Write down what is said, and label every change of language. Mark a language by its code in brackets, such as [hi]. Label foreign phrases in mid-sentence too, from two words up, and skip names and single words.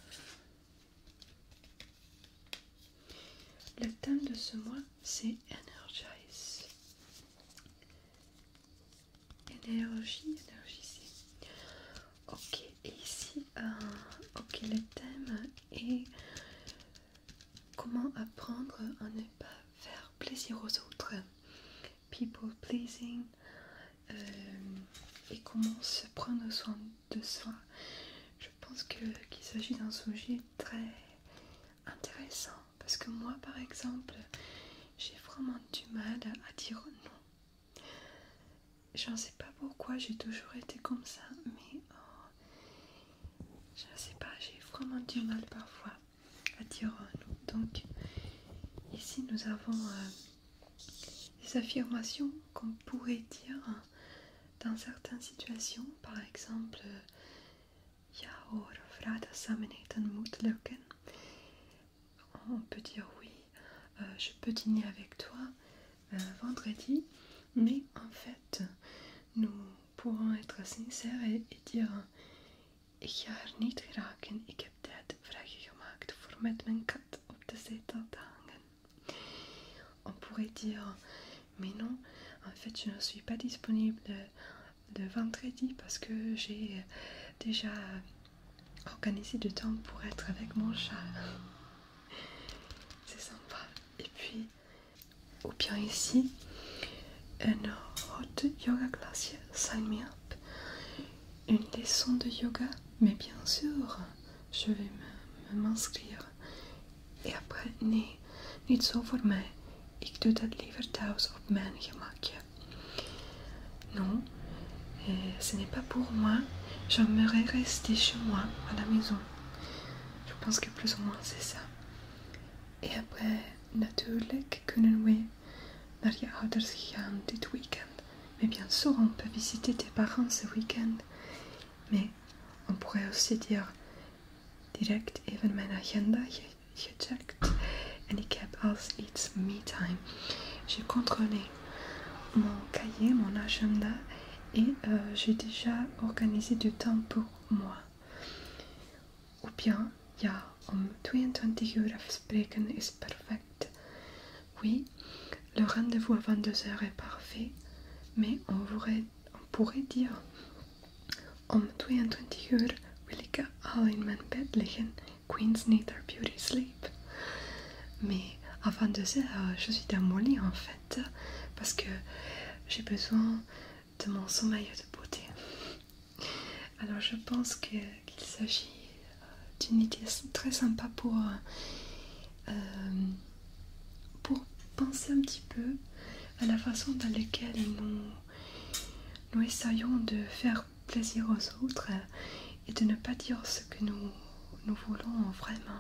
[fr] Le thème de ce mois, c'est Energize. Énergiser. Ok, et ici, ok, le thème est comment apprendre à ne pas faire plaisir aux autres. [en] People pleasing. [fr] Et comment se prendre soin de soi. Je pense qu'il s'agit d'un sujet très intéressant parce que moi par exemple j'ai vraiment du mal à dire non. Je ne sais pas pourquoi, j'ai toujours été comme ça, mais je ne sais pas, j'ai vraiment du mal parfois à dire non. Donc ici nous avons des affirmations qu'on pourrait dire dans certaines situations, par exemple [nl] ja hoor, vrijdagsamen moet lukken. [fr] On peut dire oui, je peux dîner avec toi vendredi, mais en fait pour être sincère et dire: [nl] ik ga er niet geraken, ik heb tijd vrijgemaakt voor met mijn kat op de zetel te hangen. [fr] On pourrait dire: mais non, en fait je ne suis pas disponible le vendredi parce que j'ai déjà organisé du temps pour être avec mon chat. C'est sympa. Et puis, ou bien ici, une [en] hot yoga [fr] klasje, [en] sign me up. [fr] Une leçon de yoga, mais bien sûr, je vais m'inscrire. Et après, [nl] nee, niet zo voor mij. Ik doe dat liever thuis op mijn gemakje. [fr] Non, ce n'est pas pour moi. J'aimerais rester chez moi, à la maison. Je pense que plus ou moins c'est ça. Et après, [nl] natuurlijk kunnen we naar je ouders gaan dit weekend. [fr] Mais bien sûr, on peut visiter tes parents ce weekend. Mais on pourrait aussi dire [nl] direct even mijn agenda gecheckt. En ik heb als iets me-time. [fr] J'ai contrôlé mon cahier, mon agenda. Et j'ai déjà organisé du temps pour moi. Ou bien, [nl] ja, om 22 uur afspreken is perfect. [fr] Oui, le rendez-vous à 22 heures est parfait, mais on pourrait dire: [nl] om 22 uur wil ik al in mijn bed liggen. [en] Queens need their beauty sleep. [fr] Mais à 22 heures, je suis dans mon lit en fait, parce que j'ai besoin de mon sommeil de beauté. Alors je pense qu'il s'agit d'une idée très sympa pour penser un petit peu à la façon dans laquelle nous essayons de faire plaisir aux autres et de ne pas dire ce que nous voulons vraiment.